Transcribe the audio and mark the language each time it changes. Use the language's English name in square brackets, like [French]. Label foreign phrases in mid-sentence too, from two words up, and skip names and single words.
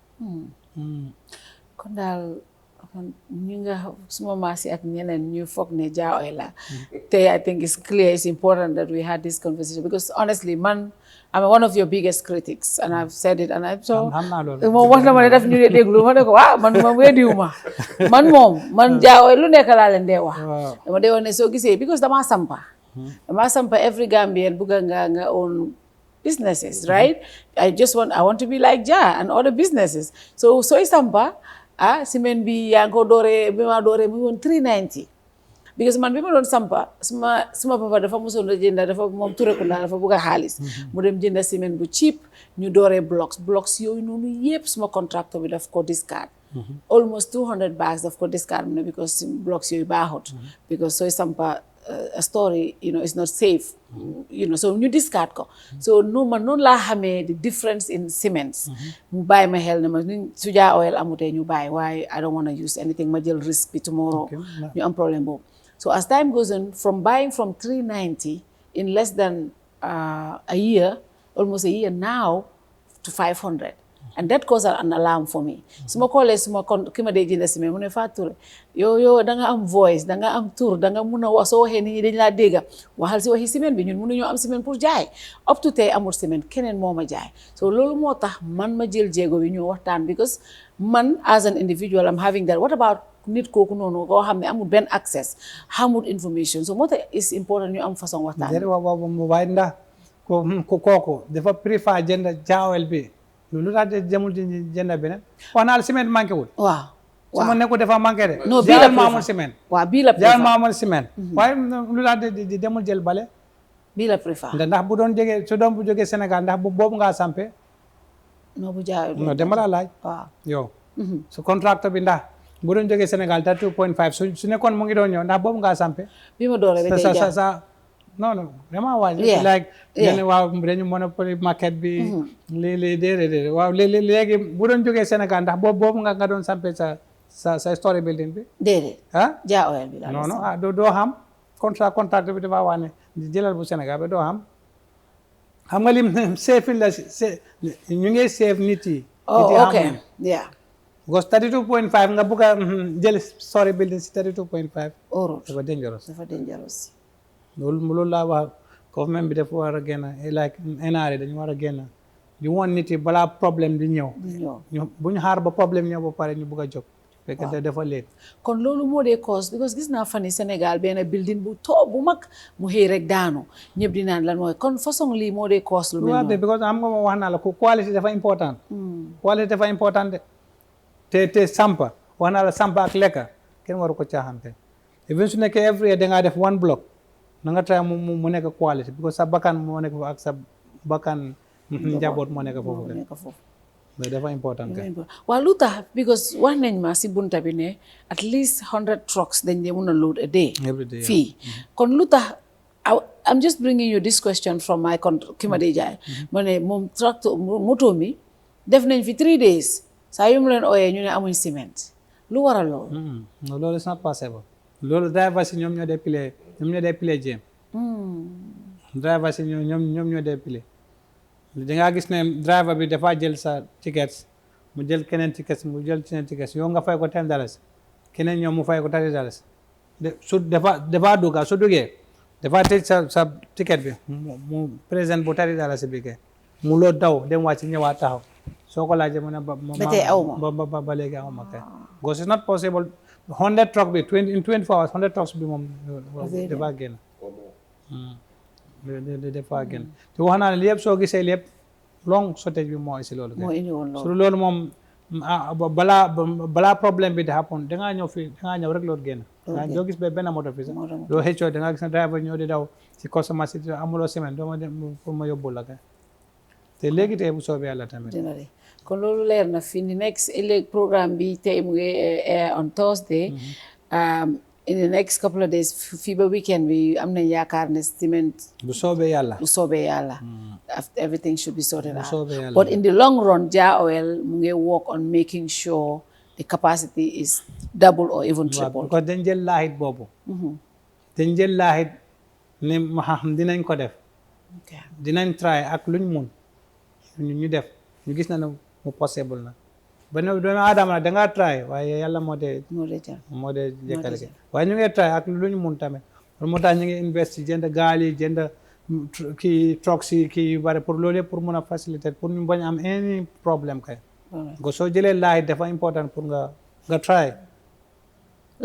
[Wolof] kon daal ñu nga suma maas yi ak ñeneen ñu foog ne Jah oil la te [English] I think it's clear it's important that we had this conversation because honestly I'm one of your biggest critics and I've said it and [Wolof] moom wax na ma ne daf ñu dee déglu ma ne ko waaw man weddiwu ma man Jah oil lu nekk laa leen dee wax dama dee wax ne soo gisee because dama sampa dama sampa [English] every Gambian [Wolof] bugga nga [English] own businesses, right? I want to be like Jah and other businesses. [Wolof] So sampa cement bi yaa ngi ko dooree bi ma dooree mu woon 390 because man bi ma doon sampa suma papa dafa mosoon a jënda dafa moom Turekunda dafa bugg a xaalis mu dem jënda ciment bu cheap ñu dooree blocks yooyu noonu yëpp suma contractor bi daf ko discard [English] almost 200 bags [Wolof] daf ko discard mu ne because blocks yooyu baaxut because sooy sampa [English] a story is not safe so [Wolof] ñu discard ko so man noonu laa xamee [English] the difference in cements [Wolof] mu bàyyi ma xel ne ma su Jah Oil amutee ñu bàyyi waaye [English] I don't want to use anything [Wolof] ma jël risk bi tomorrow ñu am problème boobu [English] so as time goes on from buying from 390 in less than a year almost a year now to 500 and that caused an alarm for me [Wolof] su ma koolee ki ma dee jënd ciment mu ne Fatou yow da nga am voice da nga am tour da nga mun a wax soo waxee nit ñi dañ laa dégga waxal si waxi ciment bi ñun mënuñoo am ciment pour jaay [English] up to [Wolof] tey amul ciment keneen moo ma jaay so loolu moo tax man ma jël jéego bi ñu waxtaan because man [English] as an individual I'm having that what about [Wolof] nit kooku noonu koo xam ne amul benn access xamul information so moo tax [English] is important [Wolof] ñu am façon waxtaan waaye ndax kooku dafa préfère jënd Jah Oil bi lu tax demul jënd beneen wax naa la ciment manqué wul waaw su ma nekkul dafa manqué de non Jah Oil ma amul ciment waaw bii la Jah Oil ma amul ciment waaye lu tax di demul jël bale bii la préfère ndax bu doon jógee su doon bu jógee Sénégal ndax boobu ngaa sampe non bu Jah Oil non dama la laaj waaw yow su contracteur bi ndax bu doon jógee Sénégal ta 2.5 su nekkoon mu ngi doon ñëw ndax boobu ngaa sampe bi ma dooree ba tey sa [French] non vraiment [Wolof] waaj like waaw dañu [English] monopoly market [Wolof] bi léeg-léeg déedéet waaw léegi bu doon jógee Sénégal ndax boobu nga doon sampe sa [English] story building [Wolof] bi déedéet Jah Oil bi [French] non non [Wolof] doo xam contract bi dafa wax ne jëlal bu Sénégal bi doo xam nga lim seefil la ñu ngi seef nit yi [English] ok yeah [Wolof] because 32.5 nga bugg a jël [English] story building [Wolof] si 32.5 euro dafa dangerous loolu laa wax government bi dafa war a génn like NRA dañu war a génn di woon nit yi balaa problème di ñëw bu ñu xaar ba problème ñëw ba pare ñu bugg a jóg fekk dafa leet kon loolu moo dee cause because gis naa fan yi Sénégal benn building bu bu mag mu xëy rek daanu ñëpp di naan lan mooy kon façon lii moo dee cause lu mel noonu because am nga ma wax naa la quality dafa important quality dafa important de te sampa wax naa la sampa ak lekka kenn waru ko caaxante even su nekkee [English] every year [Wolof] dangaa def [English] one block [Wolof] na nga try mu nekk quality because sa bakkan moo nekk foofu ak sa bakkan njaboot moo nekk foofu dafa important waaw lu tax because wax nañ ma si bunta bi ne [English] at least 100 trucks [Wolof] dañ dee mun a load a day fii kon lu tax [English] I'm just bringing you this question from my [Wolof] ki ma dee jaay ma ne moom tracteur moto mi def nañ fi 3 days saa yu mu leen ooyee ñu ne amuñ cement lu waral loolu loolu [English] is not possible [Wolof] loolu driver si ñoom ñoo dee [English] play game [Wolof] driver si ñoom ñoo dee play dangaa gis ne driver bi dafa jël sa tickets mu jël keneen tickets mu jël keneen tickets yow nga fay ko $10 keneen ñoom mu fay ko $30 su dafa dugga su duggee dafa tëj sa ticket bi mu présent bu $30 bi ke mu loo daw dem wàcc ñëwaat taxaw soo ko laajee mu ne ba léegi awma kay [English] because it's not possible 100 truck [Wolof] bi [English] in 24 hours 100 trucks [Wolof] bi moom dafa génn dafa génn te wax naa ne lépp soo gisee lépp [English] long shortage [Wolof] bi moo isi loolu su loolu moom balaa problème bi di happen dangaa ñëw rek loolu génn doo gis benn moto fi sax doo xëccoo dangaa gis ne driver ñoo di daw si customer si amuloo semaine doo ma dem pour ma yóbbu la kay te léegi tey bu soobee yàlla tamit kon loolu leer na fi ni next ëllëg programme bi tey mu ngi [English] air on Thursday in the next couple of days [Wolof] fii ba weekend bi am nañ yaakaar ne cement bu soobee yàlla [English] everything should be sorted out but in the long run Jah Oil [Wolof] mu ngi [English] work on making sure the capacity is double or even triple [Wolof] because dañ jël laahit boobu dañ jël laahit ne ma xam dinañ ko def dinañ try ak luñ mun ñu def ñu gis na ne mu possible na ba ne doomu aadama nag dangaa try waaye yàlla moo dee jëkkale ke waaye ñu ngi try ak lu ñu mun tamit moo tax ñu ngi invest jënd gaal yi jënd kii trucks yi kii yu bari pour loolu yëpp pour mun a faciliter pour ñu bañ am any problème kay nga soo jëlee laay dafa important pour nga try